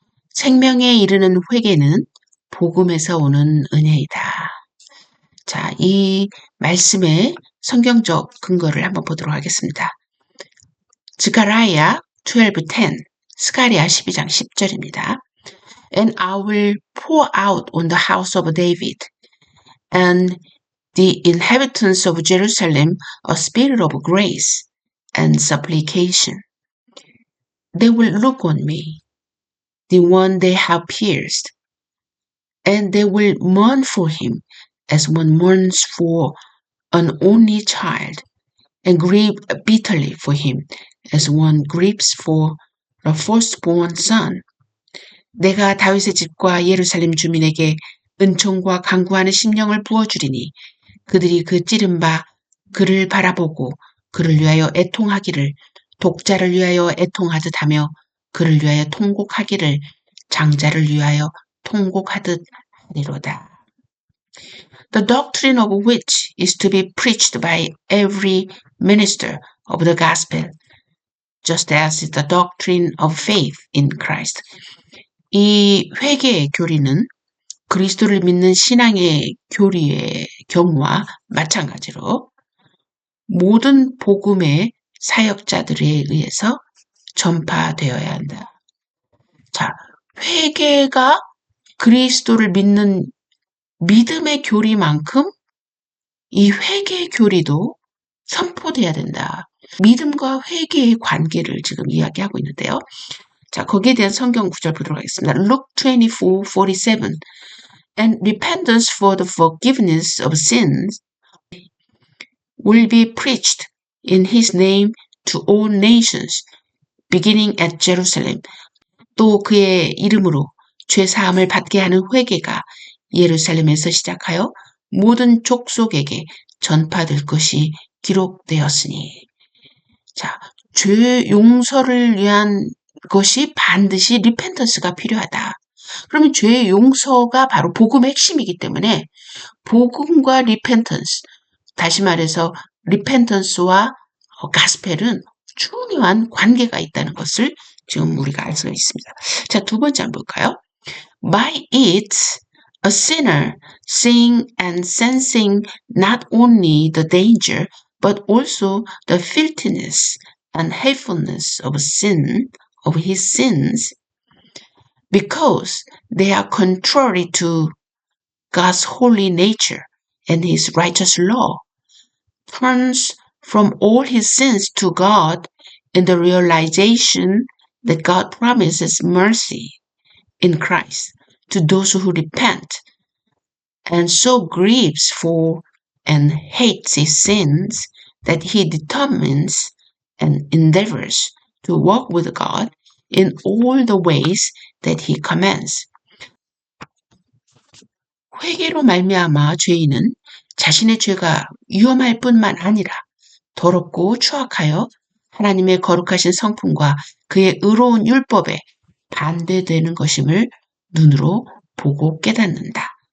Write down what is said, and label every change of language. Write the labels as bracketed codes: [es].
[ko] 생명에 이르는 회개는 복음에서 오는 은혜이다. 자, 이 말씀의 성경적 근거를 한번 보도록 하겠습니다. 스가랴 12:10 스가랴 12장 10절입니다. [en] And I will pour out on the house of David and the inhabitants of Jerusalem a spirit of grace and supplication. They will look on me, the one they have pierced, and they will mourn for him as one mourns for an only child, and grieve bitterly for him as one grieves for a firstborn son. [ko] 내가 다윗의 집과 예루살렘 주민에게 은총과 간구하는 심령을 부어주리니 그들이 그 찌른 바 그를 바라보고 그를 위하여 애통하기를 독자를 위하여 애통하듯 하며 그를 위하여 통곡하기를 장자를 위하여 통곡하듯 하리로다. [en] The doctrine of which is to be preached by every minister of the gospel, just as is the doctrine of faith in Christ. [ko] 이 회개의 교리는 그리스도를 믿는 신앙의 교리의 경우와 마찬가지로 모든 복음의 사역자들에 의해서 전파되어야 한다. 자, 회개가 그리스도를 믿는 믿음의 교리만큼 이 회개의 교리도 선포돼야 된다. 믿음과 회개의 관계를 지금 이야기하고 있는데요. 자, 거기에 대한 성경 구절 보도록 하겠습니다. [en] Luke 24:47 And repentance for the forgiveness of sins will be preached in his name to all nations, beginning at Jerusalem. [ko] 또 그의 이름으로 죄 사함을 받게 하는 회개가 예루살렘에서 시작하여 모든 족속에게 전파될 것이 기록되었으니. 자, 죄 용서를 위한 것이 반드시 리펜턴스가 필요하다. 그러면 죄 용서가 바로 복음의 핵심이기 때문에 복음과 리펜턴스, 다시 말해서 리펜턴스와 가스펠은 중요한 관계가 있다는 것을 지금 우리가 알 수가 있습니다. 자, 두 번째 한번 볼까요? [en] By it, a sinner seeing and sensing not only the danger, but also the filthiness and hatefulness of sin, of his sins, because they are contrary to God's holy nature and his righteous law, turns from all his sins to God in the realization that God promises mercy in Christ to those who repent, and so grieves for and hates his sins that he determines and endeavors to walk with God in all the ways that he commands. [ko] 회개로 말미암아 죄인은 자신의 죄가 위험할 뿐만 아니라 더럽고 추악하여 하나님의 거룩하신 성품과 그의 의로운 율법에 반대되는 것임을 눈으로 보고 깨닫는다.